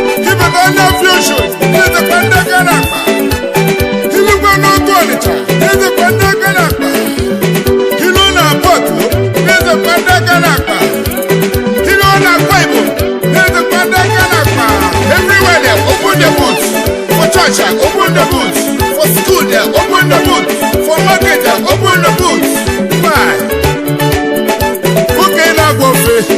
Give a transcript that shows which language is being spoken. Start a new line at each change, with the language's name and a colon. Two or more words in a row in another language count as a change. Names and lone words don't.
Igbo: Ibata na Afia Oshodi, na-ezekwa ndị aka na-akpa. Nnukwu n'Otu Ọnịcha, na-ezekwa ndị aka na-akpa. Iruo na Port, na-ezekwa ndị aka na-akpa. Ihe ọ na-akwa Igbo, na-edekwa ndị aka na-akpa.
Nigerian Pidgin: Everywhere there, open the boots. For church, eh, open the boots. For school there, open the boots. For market there, open the boots. Why?
Igbo: Oke na-agba ofe.